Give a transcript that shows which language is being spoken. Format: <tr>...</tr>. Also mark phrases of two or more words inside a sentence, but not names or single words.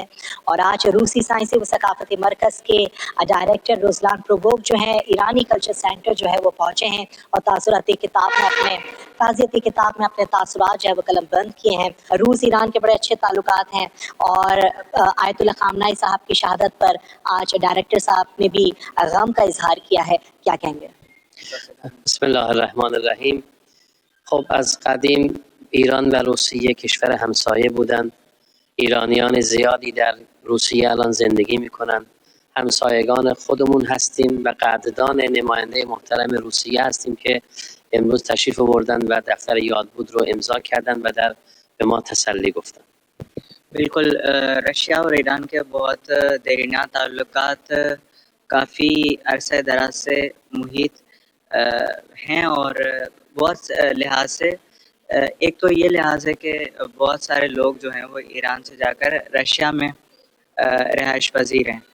<ur>اور آج روسی سائنسی و ثقافتی مرکز کے ڈائریکٹر رسلان پرووک جو ہے ایرانی کلچر سینٹر جو ہے وہ پہنچے ہیں اور تعزیتی کتاب میں اپنے تاثرات جو ہے وہ قلم بند کیے ہیں۔ روس ایران کے بڑے اچھے تعلقات ہیں اور اور آیت اللہ خامنائی صاحب کی شہادت پر آج ڈائریکٹر صاحب نے بھی غم کا اظہار کیا ہے، کیا کہیں گے؟</ur> <ar>بسم الله الرحمن الرحیم.</ar> <fa>خب از قدیم ایران و روسیه کشور همسایه بودند. ایرانیان زیادی در روسیه الان زندگی میکنند. همسایگان خودمون هستیم و قدردان نماینده محترم روسیه هستیم که امروز تشریف آوردند و دفتر یادبود رو امضا کردند و به ما تسلی گفتند.</fa> <ur>بالکل، رشیا اور ایران کے بہت دیرینہ تعلقات کافی عرصہ دراز سے محیط ہیں، اور بہت لحاظ سے ایک تو یہ لحاظ ہے کہ بہت سارے لوگ جو ہیں وہ ایران سے جا کر رشیا میں رہائش پذیر ہیں.</ur>